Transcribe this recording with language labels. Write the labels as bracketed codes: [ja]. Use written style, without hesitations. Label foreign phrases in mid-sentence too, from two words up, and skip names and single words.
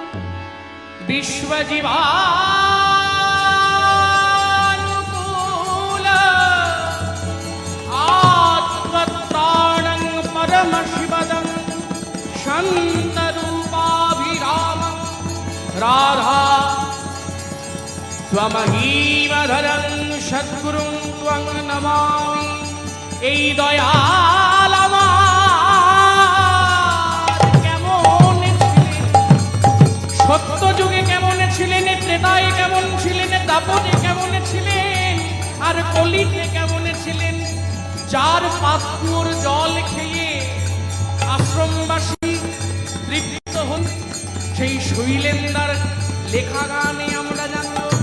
[sa] विश्वजीवानुकूल आत्मत्राणं परमशिवदं शान्तरूपाभिरामं राधा स्वमहीमधरं सद्गुरुं त्वं नमामि। [bn] এই দয়াল আমার কেমন ছিলেন, সত্য যুগে কেমন ছিলেন, ত্রেতায় কেমন ছিলেন, দাপরে কেমন ছিলেন, আর কলিতে কেমন ছিলেন, যার পাত্রর জল খেয়ে আশ্রমবাসী তৃপ্ত হন, সেই শৈলেন্দার লেখা গানে আমরা জানব।